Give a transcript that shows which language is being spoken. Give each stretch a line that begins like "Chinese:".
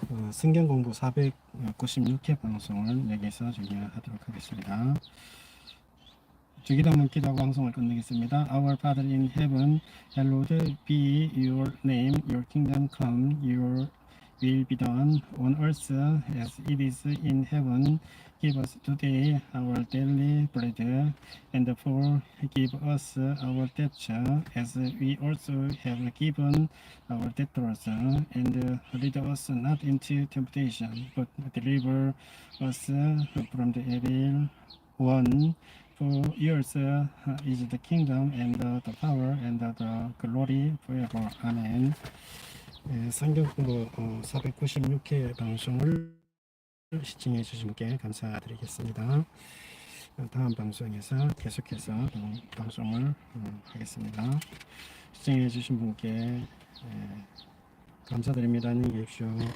Korean: 성경공부 496회 방송을 여기서 종료하도록 하겠습니다. 주기도문 기도하고 방송을 끝내겠습니다.
English: Our Father in heaven, hallowed be your name. Your kingdom come. Your will be done on earth as it is in heaven. Give us today our daily bread, and forgive us our debts as we also have given our debtors. And lead us not into temptation, but deliver us from the evil one. For yours is the kingdom and the power and the glory forever.
Korean: 아멘. 성경공부 496회 방송을 시청해 주신 분께 감사드리겠습니다. 다음 방송에서 계속해서 방송을 하겠습니다. 시청해 주신 분께 감사드립니다. 안녕히 계십시오.